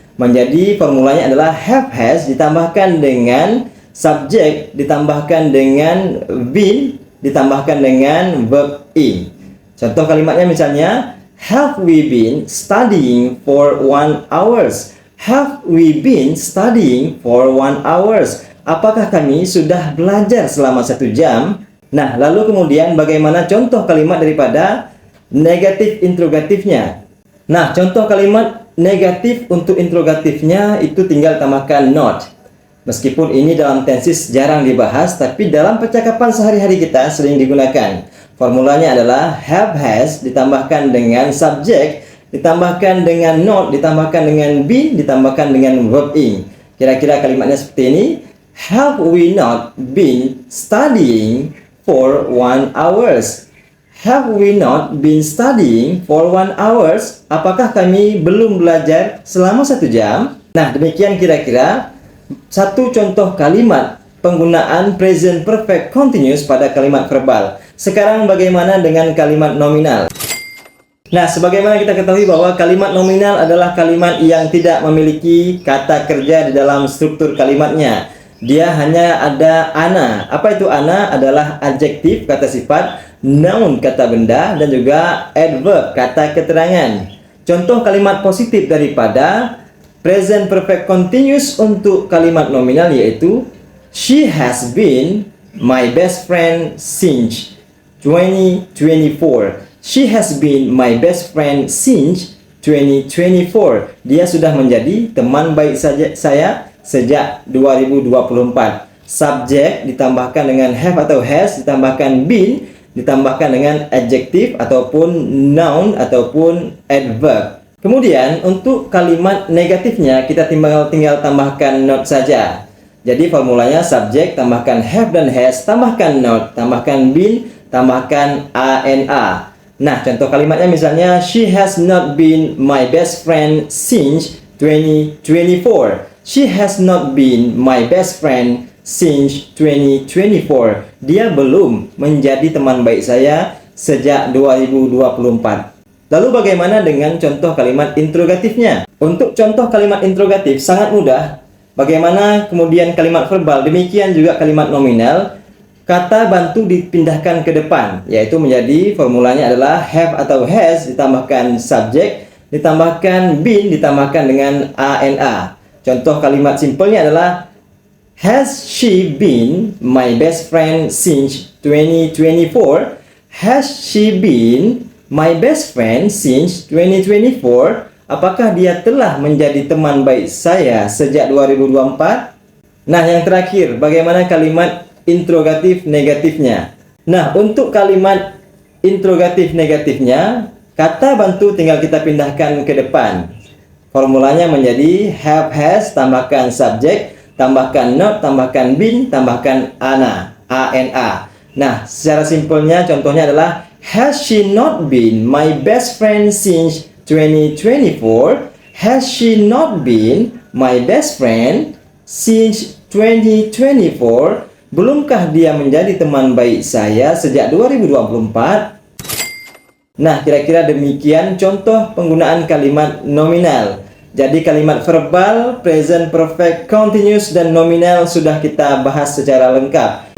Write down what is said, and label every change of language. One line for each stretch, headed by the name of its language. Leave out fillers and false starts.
Indonesian: Menjadi formulanya adalah have has ditambahkan dengan subjek, ditambahkan dengan been, ditambahkan dengan verb ing. Contoh kalimatnya misalnya,
English: have we been studying for 1 hours? Have we been studying for 1 hours?
Indonesian: Apakah kami sudah belajar selama 1 jam? Nah, lalu kemudian bagaimana contoh kalimat daripada negatif interrogatifnya? Nah, contoh kalimat negatif untuk interrogatifnya itu tinggal tambahkan not. Meskipun ini dalam tenses jarang dibahas, tapi dalam percakapan sehari-hari kita sering digunakan. Formulanya adalah have has ditambahkan dengan subjek, ditambahkan dengan not, ditambahkan dengan been, ditambahkan dengan verb ing. Kira-kira kalimatnya seperti ini.
English: Have we not been studying for 1 hours? Have we not been studying for 1 hours?
Indonesian: Apakah kami belum belajar selama 1 jam? Nah, demikian kira-kira satu contoh kalimat penggunaan present perfect continuous pada kalimat verbal. Sekarang bagaimana dengan kalimat nominal? Nah, sebagaimana kita ketahui bahwa kalimat nominal adalah kalimat yang tidak memiliki kata kerja di dalam struktur kalimatnya. Dia hanya ada ana. Apa itu ana? Adalah adjektif, kata sifat, noun, kata benda, dan juga adverb, kata keterangan. Contoh kalimat positif daripada present perfect continuous untuk kalimat nominal yaitu
English: she has been my best friend since 2024. She has been my best friend since 2024.
Indonesian: Dia sudah menjadi teman baik saya sejak 2024. Subjek ditambahkan dengan have atau has, ditambahkan been, ditambahkan dengan adjektif ataupun noun ataupun adverb. Kemudian untuk kalimat negatifnya kita tinggal tambahkan not saja. Jadi formulanya subjek tambahkan have dan has, tambahkan not, tambahkan been, tambahkan ana. Nah, contoh kalimatnya misalnya
English: she has not been my best friend since 2024. She has not been my best friend since 2024.
Indonesian: Dia belum menjadi teman baik saya sejak 2024. Lalu bagaimana dengan contoh kalimat interrogatifnya? Untuk contoh kalimat interrogatif sangat mudah. Bagaimana kemudian kalimat verbal, demikian juga kalimat nominal. Kata bantu dipindahkan ke depan, yaitu menjadi formulanya adalah have atau has ditambahkan subjek, ditambahkan been, ditambahkan dengan ana. Contoh kalimat simpelnya adalah
English: has she been my best friend since 2024? Has she been my best friend since 2024?
Indonesian: Apakah dia telah menjadi teman baik saya sejak 2024? Nah, yang terakhir, bagaimana kalimat interrogatif negatifnya? Nah, untuk kalimat interrogatif negatifnya, kata bantu tinggal kita pindahkan ke depan. Formulanya menjadi have has, tambahkan subjek, tambahkan not, tambahkan been, tambahkan ana. Nah, secara simpelnya contohnya adalah
English: has she not been my best friend since 2024? Has she not been my best friend since 2024?
Indonesian: Belumkah dia menjadi teman baik saya sejak 2024? Nah, kira-kira demikian contoh penggunaan kalimat nominal. Jadi kalimat verbal, present perfect continuous, dan nominal sudah kita bahas secara lengkap.